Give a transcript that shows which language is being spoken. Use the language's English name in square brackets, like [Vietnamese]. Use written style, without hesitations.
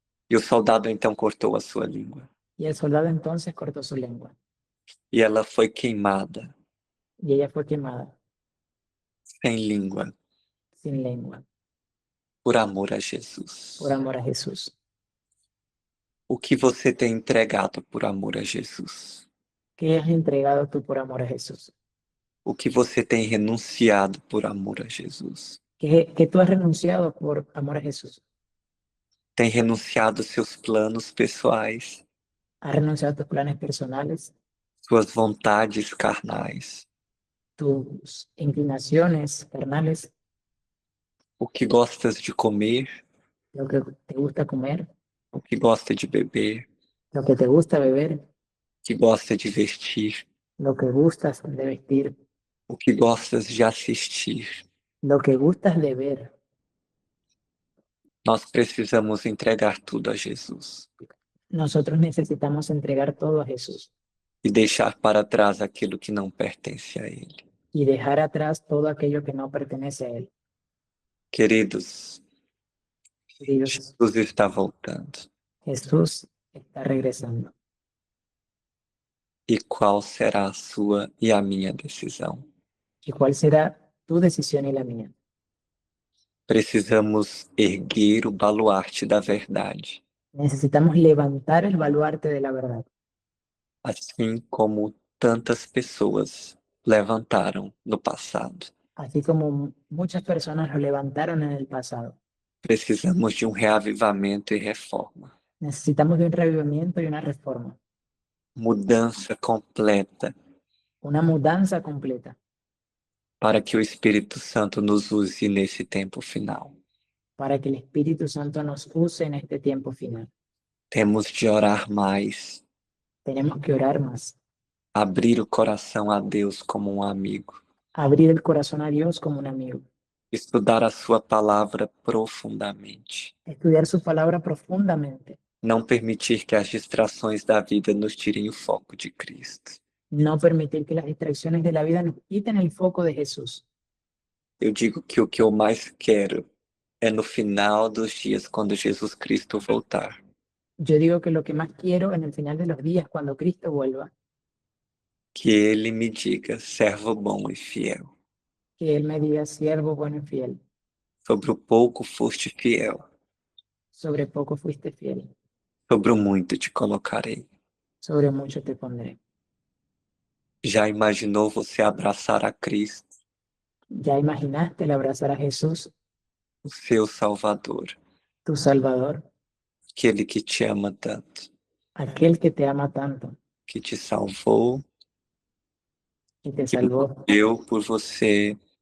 [Portuguese] E o soldado então cortou a sua língua. [Spanish] Y el soldado entonces cortó su lengua. [Portuguese] E ela foi queimada, [Spanish] Y ella fue quemada, [Portuguese] sem língua, [Spanish] sin lengua, [Portuguese] por amor a Jesus. [Spanish] por amor a Jesús. [Portuguese] O que você tem entregado por amor a Jesus? [Spanish] ¿Qué has entregado tú por amor a Jesús? [Portuguese] O que você tem renunciado por amor a Jesus? [Spanish] ¿Qué tú has renunciado por amor a Jesús? [Portuguese] Tem renunciado seus planos pessoais, [Spanish] ¿Has renunciado a tus planes personales, [Portuguese] suas vontades carnais, [Spanish] tus inclinaciones carnales, [Portuguese] o que gostas de comer, [Spanish] lo que te gusta comer, [Portuguese] o que gosta de beber, [Spanish] lo que te gusta beber, [Portuguese] o que gosta de vestir, [Spanish] lo que gustas de vestir, [Portuguese] o que gostas de assistir? [Spanish] lo que gustas de ver? [Portuguese] Nós precisamos entregar tudo a Jesus [Spanish] Nosotros necesitamos entregar todo a Jesús [Portuguese] e deixar para trás aquilo que não pertence a Ele. [Spanish] y dejar atrás todo aquello que no pertenece a Él. [Portuguese] Queridos, [Spanish] Queridos, [Portuguese] Jesus está voltando. [Spanish] Jesús está regresando. [Portuguese] E qual será a sua e a minha decisão? [Spanish] ¿Y cuál será tu decisión y la mía? [Portuguese] Precisamos erguer o baluarte da verdade, [Spanish] Necesitamos levantar el baluarte de la verdad, [Portuguese] assim como tantas pessoas levantaram no passado. [Spanish] así como muchas personas lo levantaron en el pasado. [Portuguese] Precisamos de um reavivamento e reforma. [Spanish] Necesitamos de un revivimiento y una reforma, [Portuguese] Mudança completa [Spanish] una mudanza completa, [Portuguese] para que o Espírito Santo nos use nesse tempo final. [Spanish] para que el Espíritu Santo nos use en este tiempo final. [Portuguese] Temos de orar mais, [Spanish] Tenemos que orar más, [Portuguese] abrir o coração a Deus como um amigo, [Spanish] abrir el corazón a Dios como un amigo, [Portuguese] estudar a sua palavra profundamente, [Spanish] estudiar su palabra profundamente, [Portuguese] não permitir que as distrações da vida nos tirem o foco de Cristo. [Spanish] no permitir que las distracciones de la vida nos quiten el foco de Jesús. [Portuguese] Eu digo que o que eu mais quero é no final dos dias, quando Jesus Cristo voltar, [Spanish] Yo digo que lo que más quiero en el final de los días, cuando Cristo vuelva, [Portuguese] que Ele me diga, servo bom e fiel, [Spanish] que Él me diga, siervo bueno y fiel, [Portuguese] sobre o pouco foste fiel, [Spanish] sobre poco fuiste fiel, [Portuguese] sobre o muito te colocarei. [Spanish] sobre mucho te pondré. [Portuguese] Já imaginou você abraçar a Cristo, [Spanish] ¿Ya imaginaste el abrazar a Jesús, [Portuguese] o seu Salvador, [Spanish] tu Salvador, [Portuguese] aquele que te ama tanto, [Spanish] aquel que te ama tanto, [Portuguese] que te salvou, [Spanish] que te que salvó, [Portuguese] morreu por você